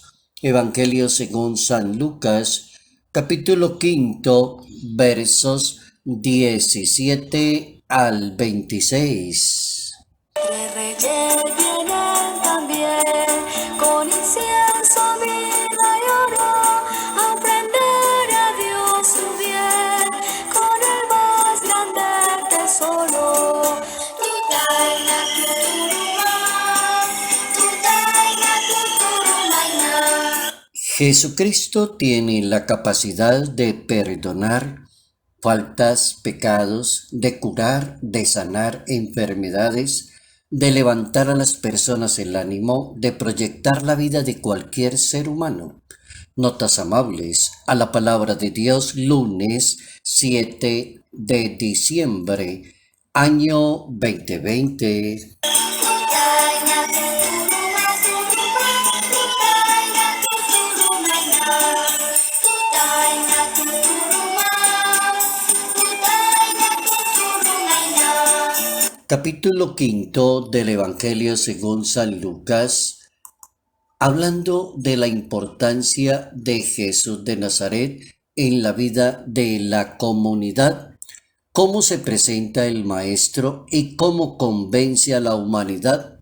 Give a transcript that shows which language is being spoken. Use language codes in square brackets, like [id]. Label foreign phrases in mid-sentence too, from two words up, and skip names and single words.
[es] Evangelio según San Lucas, capítulo quinto, versos 17 al 26. Tres reyes vienen también con incienso, mirra y oro a ofrendar a Dios su bien con el más grande tesoro. Tutaina tuturumá, tutaina tuturumaina. Jesucristo tiene la capacidad de perdonar faltas, pecados, de curar, de sanar enfermedades, de levantar a las personas el ánimo, de proyectar la vida de cualquier ser humano. Notas amables a la palabra de Dios, lunes 7 de diciembre, año 2020. Tutaina tuturumá, tutaina tuturumaina, tutaina tuturumá, tutaina tuturumaina. Capítulo quinto del Evangelio según San Lucas, hablando de la importancia de Jesús de Nazaret en la vida de la comunidad, cómo se presenta el Maestro y cómo convence a la humanidad.